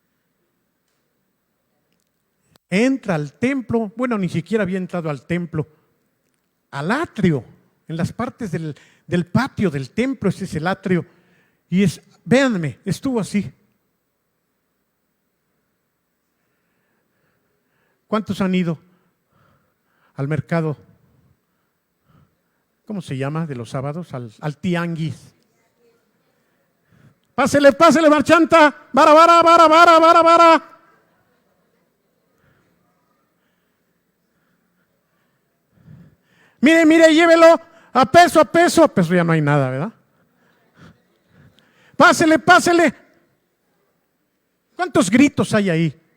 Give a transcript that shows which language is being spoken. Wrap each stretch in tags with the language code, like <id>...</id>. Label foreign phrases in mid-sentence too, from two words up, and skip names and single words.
<es>Entra al templo, bueno, ni siquiera había entrado al templo, al atrio, en las partes del patio del templo, ese es el atrio, y véanme, estuvo así. ¿Cuántos han ido al mercado? ¿Cómo se llama? De los sábados, al tianguis. Pásele, pásele, marchanta, vara, vara, vara, vara, vara, vara. Mire, mire, llévelo a peso ya no hay nada, ¿verdad? Pásele, pásele. ¿Cuántos gritos hay ahí?</es>